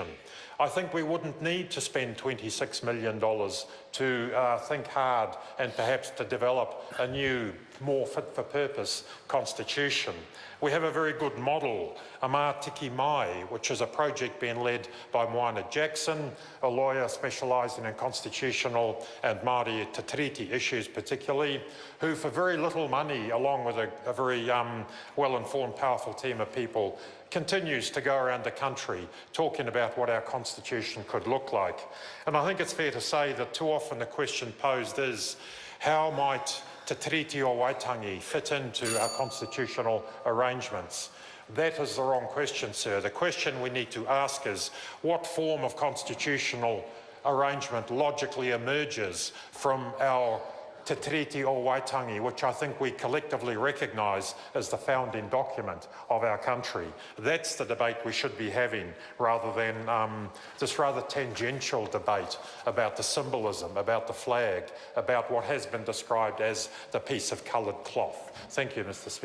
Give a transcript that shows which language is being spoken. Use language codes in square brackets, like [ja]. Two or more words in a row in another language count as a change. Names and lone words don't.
[en] I think we wouldn't need to spend $26 million to think hard and perhaps to develop a new, more fit-for-purpose constitution. We have a very good model, Amā Tiki Mai, which is a project being led by Moana Jackson, a lawyer specialising in constitutional and Māori te tiriti issues particularly, who for very little money, along with a very well-informed, powerful team of people, continues to go around the country talking about what our constitution could look like. And I think it's fair to say that too often the question posed is, how might te tiriti o Waitangi fit into our constitutional arrangements? That is the wrong question, sir. The question we need to ask is, what form of constitutional arrangement logically emerges from our te tiriti o Waitangi, which I think we collectively recognise as the founding document of our country? That's the debate we should be having, rather than this rather tangential debate about the symbolism, about the flag, about what has been described as the piece of coloured cloth.